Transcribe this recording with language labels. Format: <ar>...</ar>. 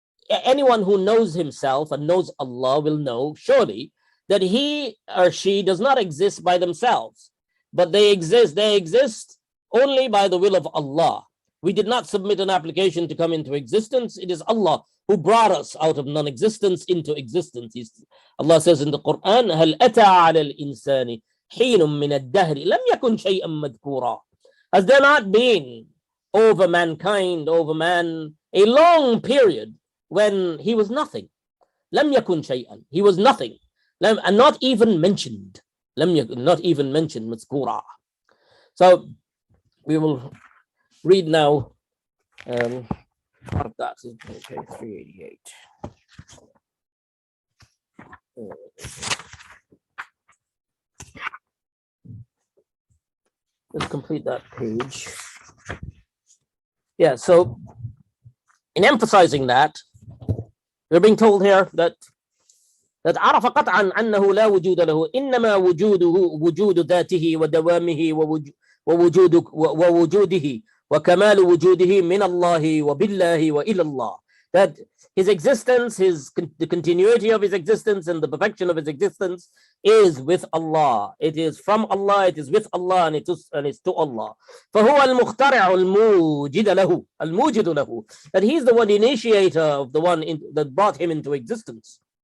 <en>anyone who knows himself and knows Allah will know surely that he or she does not exist by themselves, but they exist only by the will of Allah. We did not submit an application to come into existence. It is Allah who brought us out of non-existence into existence. Allah says in the Quran,</en> <ar>هَلْ أَتَى عَلَى الْإِنسَانِ حِينٌ مِّنَ الدَّهْرِ لَمْ يَكُنْ شَيْئًا مَذْكُورًا.</ar> <en>Has there not been over mankind, over man, a long period when he was nothing?</en> <ar>لَمْ يَكُنْ شَيْئًا.</ar> <en>He was nothing. And not even mentioned. Not even mentioned, مذكورا. So we will read now that is page 388. Let's complete that page. Yeah, so in emphasizing that, we're being told here that</en> <ar>عرف قطعا أنه لا وجود له إنما وجوده وجود ذاته ودوامه ووجوده وكمال وجوده من الله وبالله وإلى الله.</ar> <en>That his existence, the continuity of his existence and the perfection of his existence is with Allah. It is from Allah, it is with Allah, and it's to Allah.</en> <ar>فهو المخترع الموجد له.</ar> <en>That he's the one initiator of the one that brought him into existence.</en>